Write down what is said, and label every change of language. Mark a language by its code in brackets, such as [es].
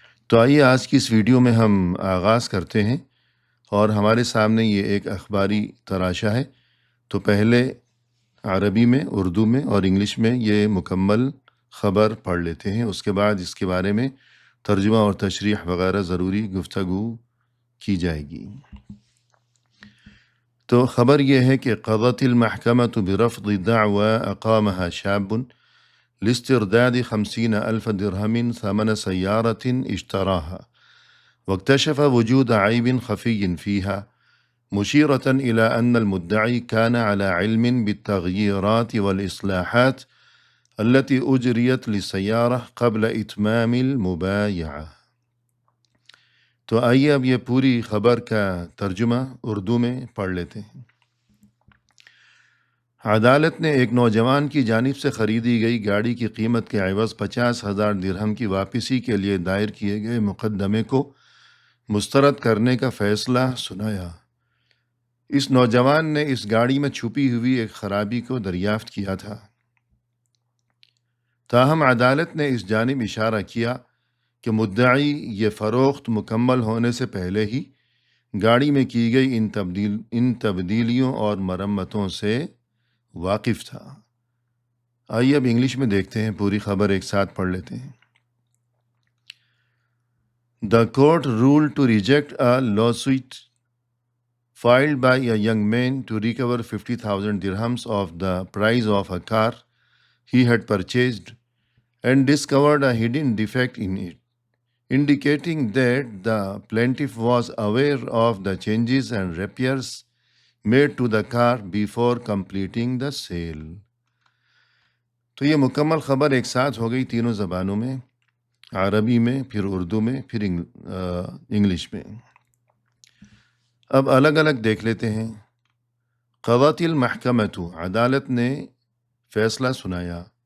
[ur] تو آئیے آج کی اس ویڈیو میں ہم آغاز کرتے ہیں، اور ہمارے سامنے یہ ایک اخباری تراشا ہے. تو پہلے عربی میں، اردو میں اور انگلش میں یہ مکمل خبر پڑھ لیتے ہیں، اس کے بعد اس کے بارے میں ترجمہ اور تشریح وغیرہ ضروری گفتگو کی جائے گی. تو خبر یہ ہے کہ [ar] قضت المحکمة برفض دعوى أقامها شاب لاسترداد 50,000 درهم ثمن سيارة اشتراها، واكتشف وجود عيب خفي فيها، مشيرة إلى أن المدعي كان على علم بالتغييرات والإصلاحات التي أجريت للسيارة قبل إتمام المبايعة. [ur] تو آئیے اب یہ پوری خبر کا ترجمہ اردو میں پڑھ لیتے ہیں. عدالت نے ایک نوجوان کی جانب سے خریدی گئی گاڑی کی قیمت کے عوض 50,000 درہم کی واپسی کے لیے دائر کیے گئے مقدمے کو مسترد کرنے کا فیصلہ سنایا. اس نوجوان نے اس گاڑی میں چھپی ہوئی ایک خرابی کو دریافت کیا تھا، تاہم عدالت نے اس جانب اشارہ کیا کہ مدعی یہ فروخت مکمل ہونے سے پہلے ہی گاڑی میں کی گئی ان تبدیلیوں اور مرمتوں سے واقف تھا. آئیے اب انگلش میں دیکھتے ہیں، پوری خبر ایک ساتھ پڑھ لیتے ہیں. [en] The court ruled to reject a lawsuit filed by a young man to recover 50,000 dirhams of the price of a car he had purchased and discovered a hidden defect in it, indicating that the plaintiff was aware of the changes and repairs made to the car before completing the sale. [ur] تو یہ مکمل خبر ایک ساتھ ہو گئی تینوں زبانوں میں، عربی میں، پھر اردو میں، پھر انگلش میں. اب الگ الگ دیکھ لیتے ہیں. [ar] قضت المحکمۃ، [ur] عدالت نے فیصلہ سنایا.